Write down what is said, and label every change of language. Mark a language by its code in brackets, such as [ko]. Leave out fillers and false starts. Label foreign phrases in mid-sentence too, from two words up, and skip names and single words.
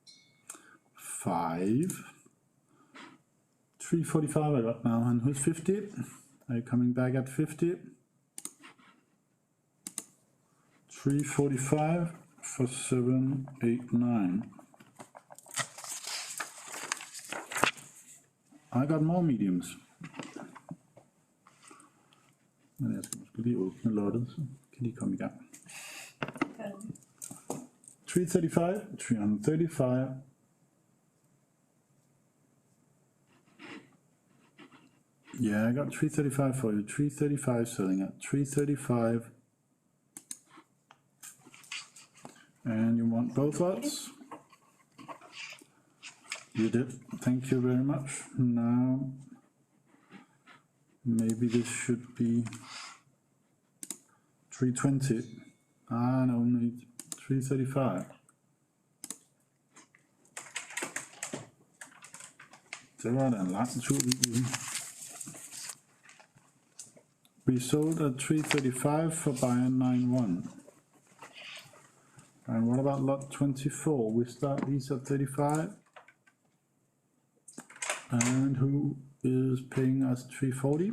[en] 5. 345 I got now, and who's 50? Are you coming back at 50? 345 for 7, 8, 9. I got more mediums. [da] Men jeg skal måske lige åbne lottet, så kan de komme i gang. [en] 335, 335. Yeah, I got 335 for you. 335 selling at 335. And you want both lots? You did. Thank you very much. Now, maybe this should be 320. Ah, no, need 335. [da] Det var da en lang tur ude. [en] We sold at 335 for buyer 91. And what about lot 24? We start these at 35. And who is paying us 340?